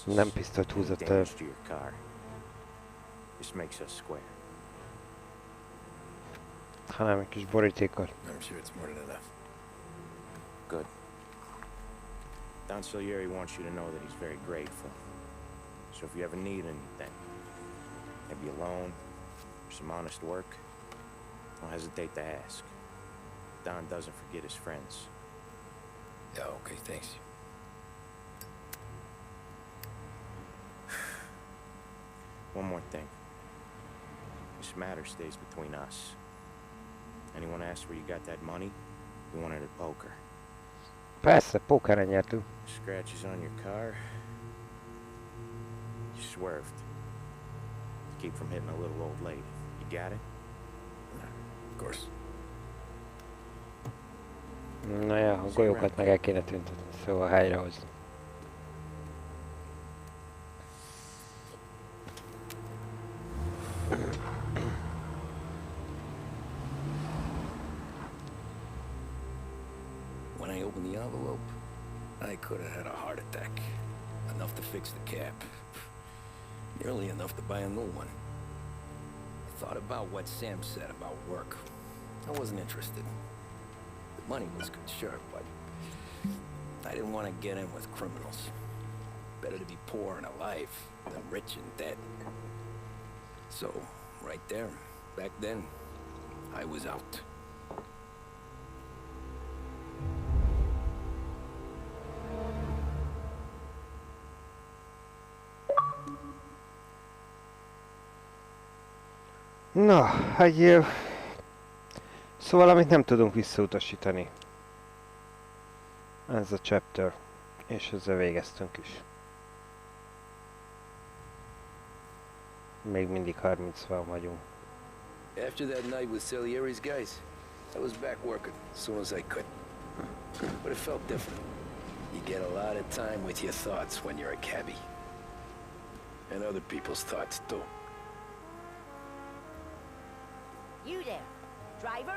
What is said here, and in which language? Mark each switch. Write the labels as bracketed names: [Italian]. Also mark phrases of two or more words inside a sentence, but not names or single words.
[Hungarian] Nem pisztolyt húzott el. [English] Damage to your car. This makes us square. [Hungarian] Hanem egy kis borítékot. [English] I'm sure it's more than enough. Good. Don Salieri wants you to know that he's very grateful. So if you ever need anything, maybe a loan, or some honest work, don't hesitate to ask. Don doesn't forget his friends. Yeah, okay, thanks. One more thing. This matter stays between us. Anyone asks where you got that money, we won it at poker. [Hungarian] Persze, pókeren nyertünk. [English] Scratches on your car. You swerved. To keep from hitting a little old lady. You got it? Of course. [Hungarian] Na ja, a golyókat meg el kéne tüntetni, szóval helyrehozni. [English] When I opened the envelope, I could have had a heart attack. Enough to fix the cap. Nearly enough to buy a new one. I thought about what Sam said about work. I wasn't interested. The money was good, sure, but I didn't want to get in with criminals. Better to be poor and alive than rich and dead. So, right there, back then, I was out. [Hungarian] Na, szóval amit nem tudunk visszautasítani. Ez a chapter. És ezzel végeztünk is. Még mindig 30-val vagyunk. [English] After that night with Salieri's guys, I was back working as soon as I could. But it felt different. You get a lot of time with your thoughts when you're a cabbie. And other people's thoughts too. You there, driver?